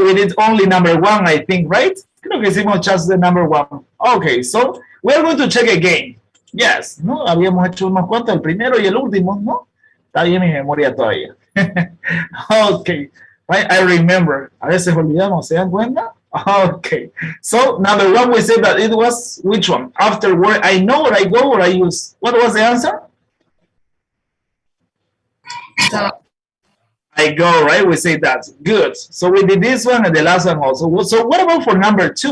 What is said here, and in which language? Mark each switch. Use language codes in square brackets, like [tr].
[en] We did only number one, I think, right? [es] Creo que hicimos [en] just the number one. Okay, so we're going to check again. Yes, ¿no? [es] Habíamos hecho unos cuantos, el primero y el último, ¿no? Está bien mi memoria todavía. [en] Okay, right? I remember. [es] A veces olvidamos, ¿se dan cuenta? [en] Okay, so number one, we said that it was which one? After work, I know or I go or I use. What was the answer? So, I go, right? We say that. Good. So we did this one and the last one also. So what about for number two?